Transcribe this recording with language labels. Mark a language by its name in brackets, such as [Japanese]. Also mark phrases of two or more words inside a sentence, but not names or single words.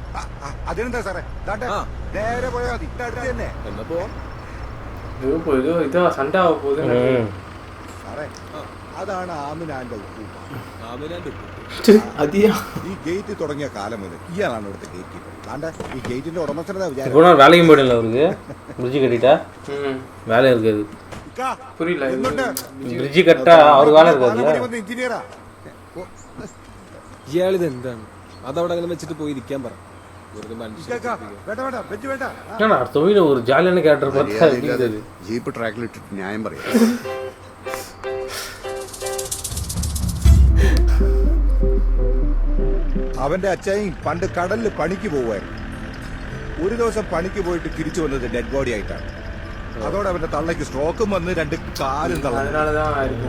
[Malayalam] അതിനെന്താ സാറേ, നേരെ പോയാൽ മതി, അടുത്ത് തന്നെ. എന്നാ പോവാം. ഇത് സൺഡേ ആവാൻ പോകുന്നത്. സാറേ, അതാണ് ആമിനാന്റെ ഉപ്പൂപ്പ. ഈ ഗേറ്റ് തുടങ്ങിയ കാലം മുതൽ ഇയാളാണ് ഇവിടുത്തെ [English] gate keeper. [Malayalam] ഈ ഗേറ്റിന്റെ ഉടമസ്ഥനാ വിചാരം. [Tamil] வேலைக்கும் போயிடல அவருக்கு. பிரிட்ஜ் கட்டிட்டா வேலை இருக்காது. புரியல. பிரிட்ஜ் கட்டா அவருக்கு வேலை இருக்காது. [Malayalam] എഞ്ചിനീയറാ. ഇയാളിത് എന്താണ്? അതവിടെ അങ്ങനെ വെച്ചിട്ട് പോയി ഇരിക്കാൻ പറ. [Tamil] அடுத்த வீடு ஒரு ஜாலியான கேரக்டர் பார்த்தா [Malayalam] ജീപ്പ് ട്രാക്കിലിട്ടിട്ട് ന്യായം പറയാം. അവന്റെ അച്ചായും പണ്ട് കടലിൽ പണിക്ക് പോവുമായിരുന്നു. ഒരു ദിവസം പണിക്ക് പോയിട്ട് തിരിച്ചു വന്നത് [English] dead body [Malayalam] ആയിട്ടാണ്. അതോടെ അവന്റെ തള്ളയ്ക്ക് സ്ട്രോക്കും വന്ന് 2 കാലും തള്ളി.